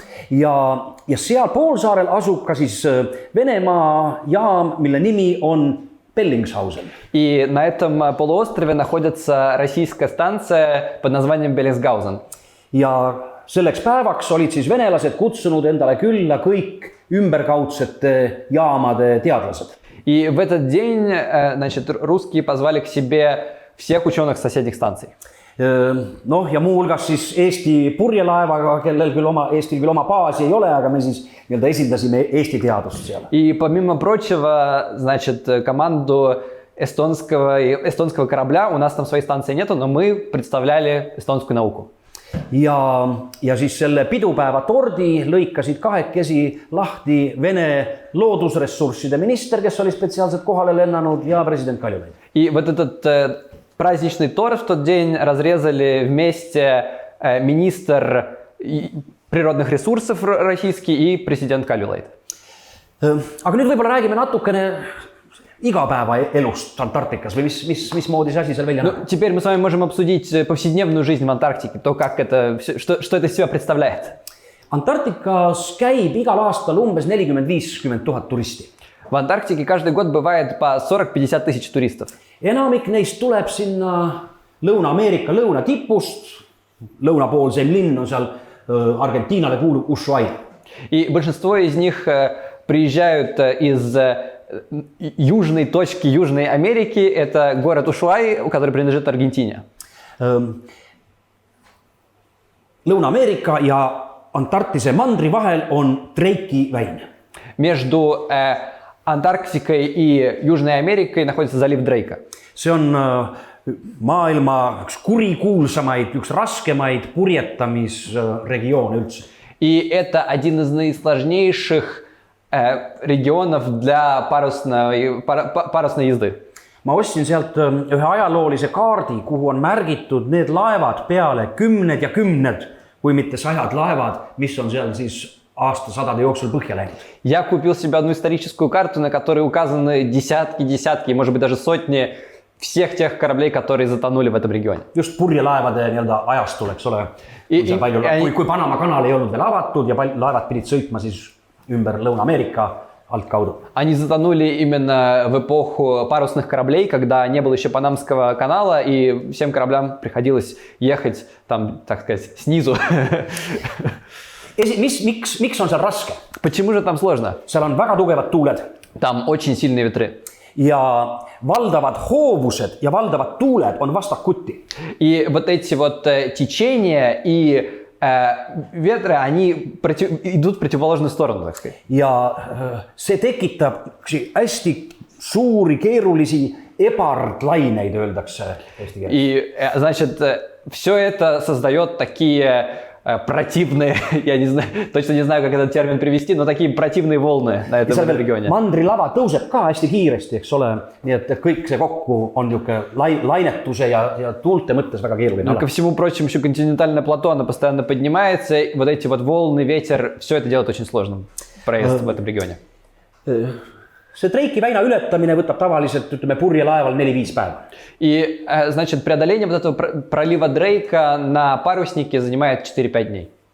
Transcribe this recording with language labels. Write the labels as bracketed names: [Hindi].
[Estonian] Ja seal poolsaarel asub ka siis Venemaa jaam, mille nimi on Bellingshausen. [Russian] И на этом полуострове находится российская станция под названием Беллингсгаузен. [Estonian] Ja selleks päevaks olid siis venelased kutsunud endale külla kõik ümberkaudsete jaamade teadlased. [Russian] И в этот день, значит, русские позвали к себе всех ученых соседних станций. [Estonian] Noh, ja muuhulgas siis Eesti purjelaevaga, Eestil küll oma baasi ei ole, aga me siis nii-öelda esindasime Eesti teadust seal. [Russian] И помимо прочего, значит, команду эстонского корабля, у нас там своей станции нету, но мы представляли эстонскую науку. [Estonian] Ja siis selle pidupäeva tordi lõikasid kahekesi lahti Vene loodusressursside minister, kes oli spetsiaalselt kohale lennanud, ja president Kaljulaid. [Russian] И вот этот праздничный торт в тот день разрезали вместе министр природных ресурсов российский и президент Kaljulaid. [Estonian] Aga nüüd võib-olla räägime natukene igapäevaelust Antarktikas või mismoodi see asi seal välja näeb? [Russian] Теперь мы с вами можем обсудить повседневную жизнь в Антарктике, то, как это, что это из себя представляет. [Estonian] Antarktikas käib igal aastal umbes 40-50 000 turisti. [Russian] В Антарктике каждый год бывает по 40-50 тысяч туристов. [Estonian] Enamik neist tuleb sinna Lõuna-Ameerika lõunatipust. Lõunapoolseim linn on seal Argentiinale kuulub Ushuaia. [Russian] И большинство из них приезжают из южной точки Южной Америки. Это город Ушуай, который принадлежит Аргентине. [Estonian] Lõuna-Ameerika ja Antarktise mandri vahel on Drake'i väin. [Russian] Между Антарктикой и Южной Америкой находится залив Дрейка. [Estonian] See on maailma üks kurikuulsamaid, üks raskemaid purjetamisregioone üldse. [Russian] И это один из наисложнейших регионов для парусной езды. [Estonian] Ma ostsin sealt ühe ajaloolise kaardi, kuhu on märgitud need laevad peale kümned ja kümned, kui mitte sajad laevad, mis on seal siis aastasadade jooksul põhja läinud. [Russian] Я купил себе одну историческую карту, на которой указаны десятки, может быть даже сотни всех тех кораблей, которые затонули в этом регионе. [Estonian] Just purjelaevade nii-öelda ajastul, eks ole. Kui Panama kanal ei olnud veel avatud ja laevad pidid sõitma siis ümber Lõuna-Ameerika altkaudu. [Russian] Они затонули именно в эпоху парусных кораблей, когда не было еще Панамского канала, и всем кораблям приходилось ехать там, так сказать, снизу. [Estonian] Miks on seal raske? [Russian] Почему же там сложно? [Estonian] Seal on väga tugevad tuuled. [Russian] Там очень сильные ветры. [Estonian] Ja valdavad hoovused ja valdavad tuuled on vastakuti. [Russian] И вот эти вот течения и ветры, они идут в противоположную сторону, так сказать. [Estonian] Ja see tekitab hästi suuri, keerulisi ebardlaineid, öeldakse eesti keeles. [Russian] И, значит, все это создает такие противные, я не знаю, точно не знаю, как этот термин привести, но такие противные волны на этом регионе. [Estonian] Mandrilava tõuseb ka hästi kiiresti, eks ole, nii et kõik see kokku on niisugune lainetuse ja tuulte mõttes väga keeruline. [Russian] Но ко всему прочему, еще континентальное плато, оно постоянно поднимается, и вот эти вот волны, ветер, все это делает очень сложным проезд в этом регионе. [Estonian] See Drake'i väina ületamine võtab tavaliselt, ütleme, purjelaeval 4-5 päeva. [Russian] И, значит, преодоление вот этого пролива Дрейка на паруснике занимает 4-5 дней.